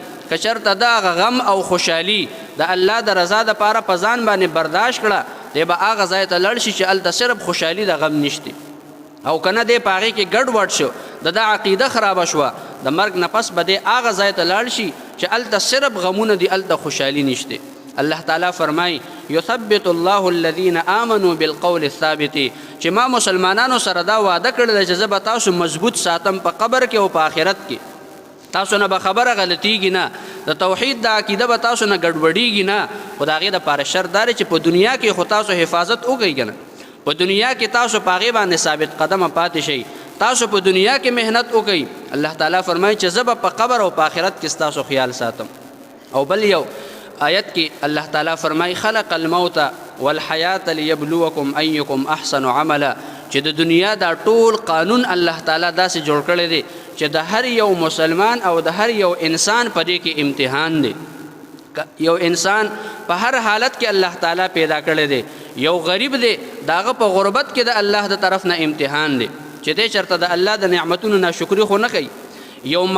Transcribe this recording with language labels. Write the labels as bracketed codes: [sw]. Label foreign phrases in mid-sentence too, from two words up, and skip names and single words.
[ps] که چېرته د هغه غم او خوشحالي د الله د رضا دپاره په ځان باندې برداشت کړه، دی به هغه ځای ته لړ شي چې هلته صرف خوشحالي د غم نشته. او که نه دی په هغې کې ګډوډ شو، د ده عقیده خرابه شوه، د مرګ نه پس به دی هغه ځای ته لاړ شي چې هلته صرف غمونه دي، هلته خوشحالي نشته. الله تعالی فرمایي [ar] یثبت الله الذین آمنوا بالقول الثابت، [ps] چې ما مسلمانانو سره دا وعده کړې ده چې زه به تاسو مضبوط ساتم په قبر کې او په آخرت کې، تاسو نه به خبره غلطیږي نه، د توحید د عقیده به تاسو نه ګډوډیږي نه. خو د هغې دپاره شرط دا دی چې په دنیا کې خو تاسو حفاظت وکړئ که نه، په دنیا کې تاسو په هغې باندې ثابت قدمه پاتې شئ، تاسو په دنیا کې محنت وکړئ. الله تعالی فرمایي چې زه به په قبر او په آخرت کې ستاسو خیال ساتم. او بل یو آیت کې الله تعالی فرمایي [ar] خلق الموت والحیات لیبلوکم ایکم احسن عملا، [ps] چې د دنیا دا ټول قانون الله تعالی داسې جوړ کړی دی چې د هر یو مسلمان او د هر یو انسان په دې کې امتحان دی. یو انسان په هر حالت کې الله تعالی پیدا کړی دی. یو غریب دی، داغه په غربت کې د الله د طرف نه امتحان دی چې دی چېرته د الله د نعمتونو ناشکري خو نه کوي.